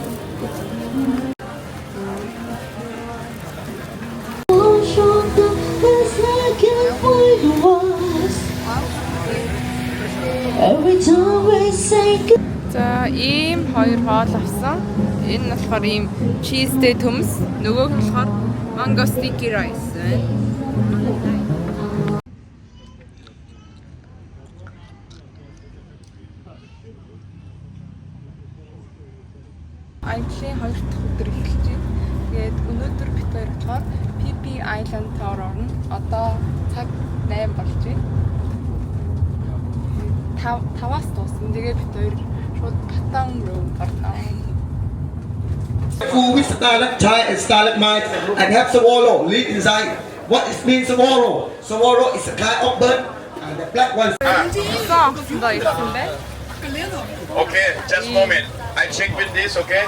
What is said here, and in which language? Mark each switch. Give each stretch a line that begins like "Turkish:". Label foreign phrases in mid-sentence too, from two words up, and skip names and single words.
Mongolian: За ийм хоёр хоол авсан. Энэ нь болохоор ийм cheeseтэй төмс, нөгөөх нь болохоор
English: mango sticky rice
Mongolian: байна. Ажлын 2 дахь өдөр эхэлж байна. Тэгээд өнөөдөр бид хоёр болохоор PP Island Tower орно. Одоо цаг 8 болж байна. 5-аас дуусна. Тэгээд бид хоёр шууд Батан руу орно.
English: With stalactite and stalagmite and have Sawolo live inside. What it means Sawolo? Sawolo is a kind of bird and the black ones. Okay, just a moment. I check with this, okay?